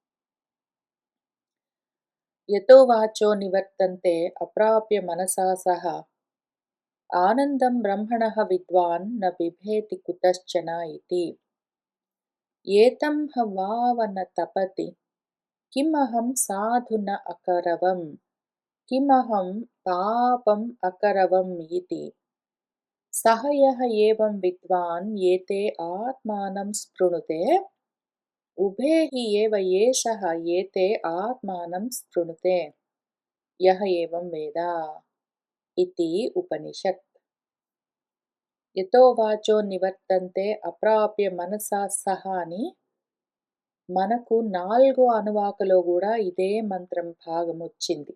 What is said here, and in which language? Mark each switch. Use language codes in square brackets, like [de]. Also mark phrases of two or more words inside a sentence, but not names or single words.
[sa] యతో వాచో నివర్తంతే అప్రాప్య మనసా సహ ఆనందం బ్రహ్మణః విద్వాన్ న బిభేతి కుతశ్చన ఇతి. ఏతం హ వావ న తపతి కిమహం సాధు న అకరవం, కిమహం పాపం అకరవం ఇతి. సహ యః ఏవం విద్వాన్ ఏతే ఆత్మానం స్పృణుతే ఉభే హి ఏవ ఏషః ఏతే ఆత్మానం స్పృణుతే యః ఏవం వేద ఇతి ఉపనిషత్. యతో వాచో నివర్తంతే అప్రాప్య మనసా సహ [te] అని మనకు 4 అనువాకలో కూడా ఇదే మంత్రం భాగం వచ్చింది.